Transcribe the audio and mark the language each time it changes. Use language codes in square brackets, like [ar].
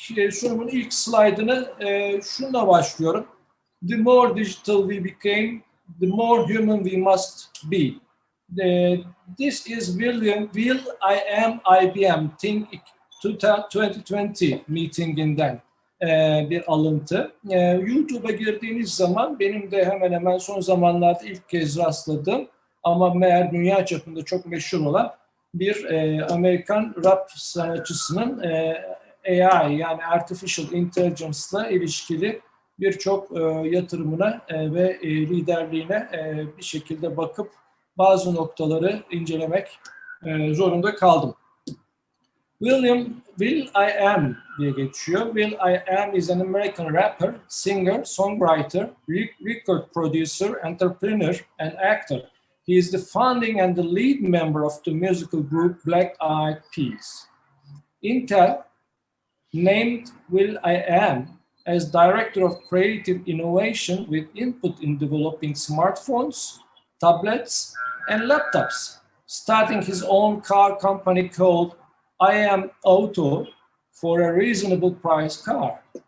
[tr] Sunumun ilk slaydını şununla başlıyorum. [en] The more digital we became, the more human we must be. This is [tr] Will I Am IBM Think 2020 meetinginden bir alıntı. YouTube'a girdiğiniz zaman benim de hemen hemen son zamanlarda ilk kez rastladığım ama meğer dünya çapında çok meşhur olan bir Amerikan rap sanatçısının AI yani Artificial Intelligence'la ilişkili birçok yatırımına ve liderliğine bir şekilde bakıp bazı noktaları incelemek zorunda kaldım. Will I Am diye geçiyor. [en] Will I Am is an American rapper, singer, songwriter, record producer, entrepreneur, and actor. He is the founding and the lead member of the musical group Black Eyed Peas. Intel named Will I Am as Director of Creative Innovation with input in developing smartphones, tablets, and laptops, starting his own car company called I Am Auto for a reasonable price car.